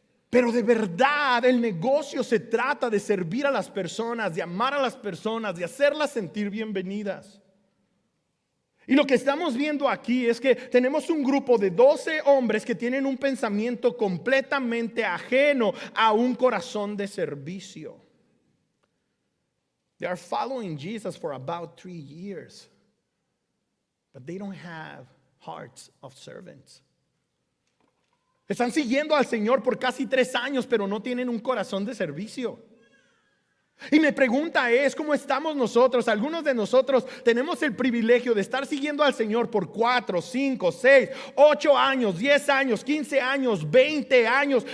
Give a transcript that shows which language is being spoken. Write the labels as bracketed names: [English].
[Spanish] Pero de verdad el negocio se trata de servir a las personas, de amar a las personas, de hacerlas sentir bienvenidas. Y lo que estamos viendo aquí es que tenemos un grupo de 12 hombres que tienen un pensamiento completamente ajeno a un corazón de servicio. [English] They are following Jesus for about 3 years, but they don't have hearts of servants. [Spanish] Están siguiendo al Señor por casi 3 años, pero no tienen un corazón de servicio. Y mi pregunta es, ¿cómo estamos nosotros? Algunos de nosotros tenemos el privilegio de estar siguiendo al Señor por 4, 5, 6, 8 años, 10 años, 15 años, 20 años.